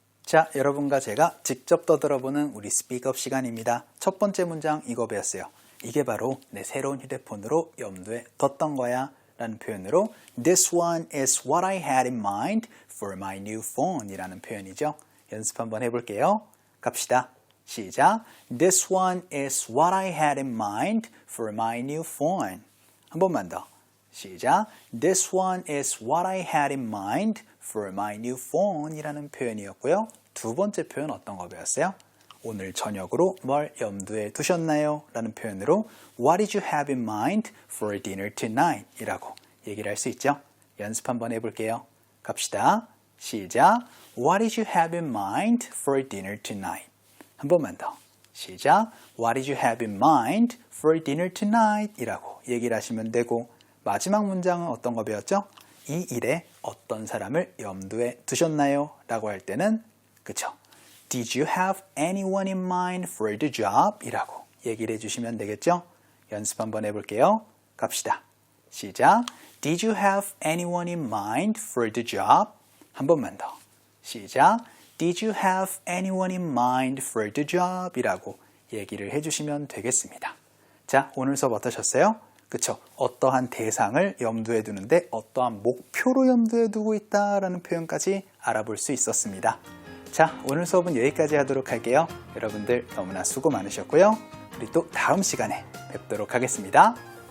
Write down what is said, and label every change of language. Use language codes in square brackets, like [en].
[ko] 자, 여러분과 제가 직접 떠들어보는 우리 스피크업 시간입니다. 첫 번째 문장 이거 배웠어요. 이게 바로 내 새로운 휴대폰으로 염두에 뒀던 거야 라는 표현으로 [en] This one is what I had in mind for my new phone [ko] 이라는 표현이죠. 연습 한번 해볼게요. 갑시다. 시작. [en] This one is what I had in mind for my new phone. [ko] 한 번만 더. 시작. [en] This one is what I had in mind for my new phone [ko] 이라는 표현이었고요. 두 번째 표현 어떤 거 배웠어요? 오늘 저녁으로 뭘 염두에 두셨나요? 라는 표현으로 [en] What did you have in mind for dinner tonight? [ko] 이라고 얘기를 할 수 있죠. 연습 한번 해볼게요. 갑시다. 시작. [en] What did you have in mind for dinner tonight? [ko] 한 번만 더. 시작. [en] What did you have in mind for dinner tonight? [ko] 이라고 얘기를 하시면 되고 마지막 문장은 어떤 거 배웠죠? 이 일에 어떤 사람을 염두에 두셨나요? 라고 할 때는 그쵸? [en] Did you have anyone in mind for the job? [ko] 이라고 얘기를 해주시면 되겠죠? 연습 한번 해볼게요. 갑시다. 시작. [en] Did you have anyone in mind for the job? [ko] 한 번만 더. 시작. [en] Did you have anyone in mind for the job? [ko] 이라고 얘기를 해주시면 되겠습니다. 자, 오늘 수업 어떠셨어요? 그쵸? 어떠한 대상을 염두에 두는데 어떠한 목표로 염두에 두고 있다라는 표현까지 알아볼 수 있었습니다. 자, 오늘 수업은 여기까지 하도록 할게요. 여러분들 너무나 수고 많으셨고요. 우리 또 다음 시간에 뵙도록 하겠습니다.